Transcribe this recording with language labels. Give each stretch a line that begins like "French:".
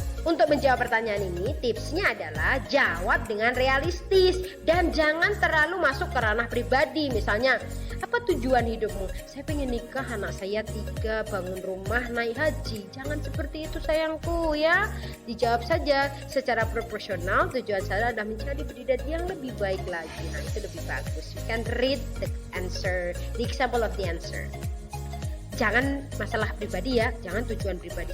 Indonesian: Untuk menjawab pertanyaan ini, tipsnya adalah jawab dengan realistis dan jangan terlalu masuk ke ranah pribadi. Misalnya, apa tujuan hidupmu? Saya pengen nikah, anak saya 3, bangun rumah, naik haji. Jangan seperti itu sayangku ya. Dijawab saja secara proporsional. Tujuan saya adalah mencari pribadi yang lebih baik lagi. Nah, itu lebih bagus.
English: You can read the answer, the example of the answer.
Indonesian: Jangan masalah pribadi ya, jangan tujuan pribadi.